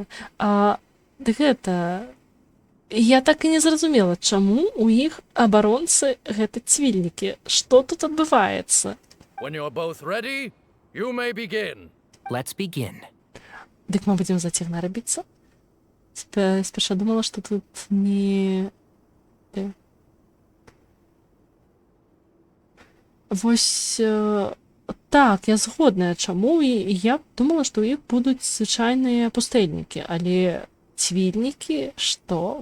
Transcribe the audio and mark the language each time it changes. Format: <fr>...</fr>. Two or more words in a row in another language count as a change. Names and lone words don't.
<be>Гэта... Я так і не зразумела, чаму у іх абаронцы гэта цвільнікі. Што тут адбываецца?</be> <en>When you're both ready, you may begin. Let's begin.</en> <be>Дык мы будзем за цігнара біцца? Сперша думала, што тут не... Вось... Так, я згодная, чаму, і я думала, што ў іх будуць звычайныя пустэльнікі, але цвільнікі, што?</be>